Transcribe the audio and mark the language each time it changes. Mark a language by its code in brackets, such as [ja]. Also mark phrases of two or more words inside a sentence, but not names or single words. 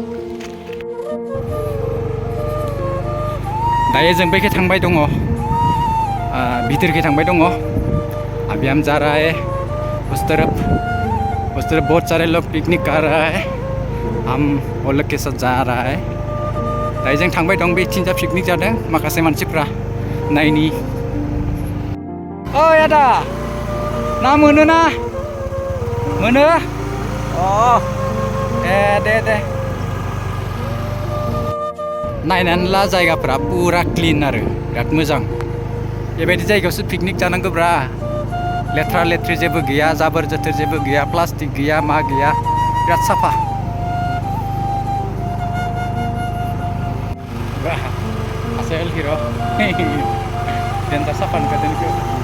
[brx] दायो जों बैखे थांबाय दङ भितरखे थांबाय दङ [hi] अभी हम जा रहा है उस तरफ बहुत सारे लोग पिकनिक कर रहा है हम वो लोग के साथ जा रहा है [brx] दायो जों थांबाय दं बे थिंजा पिकनिक जादों माखासे मानसिफ्रा नायनि ओइ आदा ना मोनो ना मोनो दे नायनानै ला जायगाफ्रा पुरा क्लिन आरो बिराद मोजां बेबायदि जायगायावसो पिकनिक जानांगौब्रा लेथ्रा लेथ्रि जेबो गैया जाबोर जोथोर जेबो गैया प्लास्टिक गैया मा गैया बिराद साफा आसेल हिरो देन्जार साफा नुखादों